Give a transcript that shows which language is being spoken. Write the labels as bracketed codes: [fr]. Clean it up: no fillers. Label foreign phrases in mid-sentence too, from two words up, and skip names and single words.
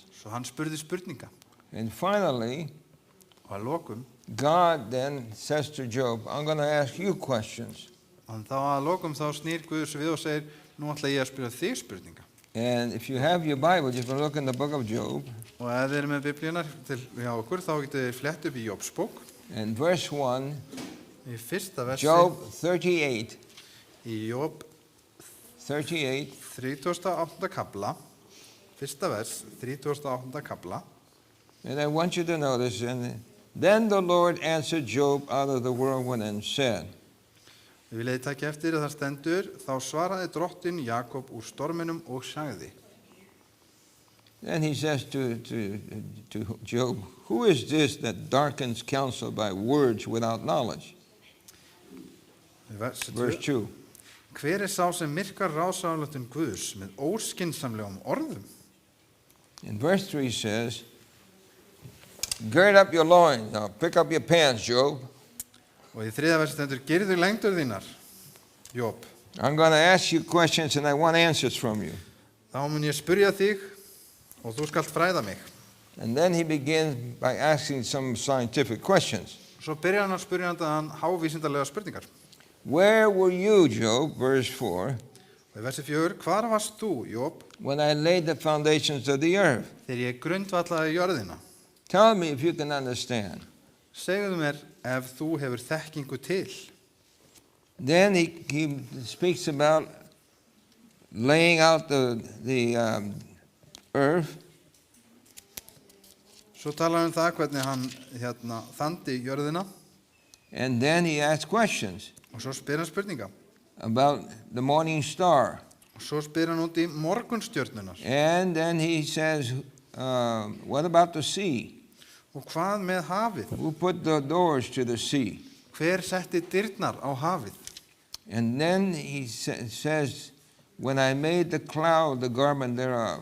[is] Svo hann spurði spurninga. [en] And finally, [is] Og að lokum, [en] God then says to Job, I'm going to ask you questions. [is] og þá að lokum þá snýr Guðs við og segir, nú ætla ég að spyrja þig spurninga. [en] And if you have your Bible, you can look in the book of Job. [is] Og ef þið eru með biblíunar hjá okkur, þá getið þið flett upp í Jobs bók. [en] And verse 1, [is] Í fyrsta versi, Job 38, í Job 38, 38. kapla, fyrsta vers, 38. kapla. [en] and I want you to notice, and then the Lord answered Job out of the whirlwind and said, [is] Við viljið taka eftir að það stendur, þá svaraði drottinn Jakob úr storminum og sagði. [en] Then he says to Job, who is this that darkens counsel by words without knowledge? Verse 2. [is] Hver sá sem myrkar ráðsáláttun Guðs með óskynsamlegum orðum? [en] In verse 3 says, gird up your loins, now pick up your pants, Job. [is] Og í 3. versi stendur, girðu lengdur þínar, Job. [en] I'm going to ask you questions and I want answers from you. [is] Þá mun ég spyrja þig og þú skalt fræða mig. [en] And then he begins by asking some scientific questions. [is] Svo byrjar hann að spyrja hann hávísindarlega spurningar. [en] Where were you, Job, verse 4, [is] Og í versi 4, hvar varst þú, Job, [en] when I laid the foundations of the earth? [is] þegar ég grundvallaði jörðina? [en] Tell me if you can understand. [is] Segðu mér ef þú hefur þekkingu til. [en] Then he speaks about laying out the earth. [is] Svo talar hann það hvernig hann þandi jörðina [en] And then he asks questions [is] og svo spyr hann spurninga. [en] about the morning star. [is] Og svo spyr hann út í morgunstjörnunar. [en] And then he says, what about the sea? [is] Og hvað með hafið? [en] Who put the doors to the sea? [is] Hver setti dyrnar á hafið? [en] And then he says, when I made the cloud the garment thereof.